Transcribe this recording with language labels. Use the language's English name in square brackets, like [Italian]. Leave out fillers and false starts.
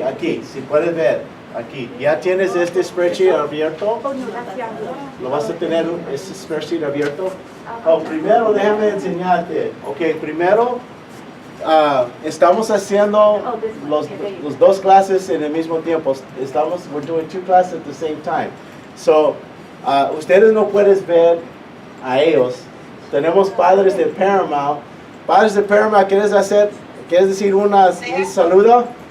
[Spanish] Aquí, si puedes ver, aquí. ¿Ya tienes este spreadsheet abierto? ¿Lo vas a tener este spreadsheet abierto? Oh, primero déjame enseñarte. Ok, primero estamos haciendo los dos clases en el mismo tiempo. [English] We're doing 2 classes at the same time. [Spanish] So, ustedes no pueden ver a ellos. Tenemos padres de Paramount. Padres de Paramount, ¿quieres decir un saludo?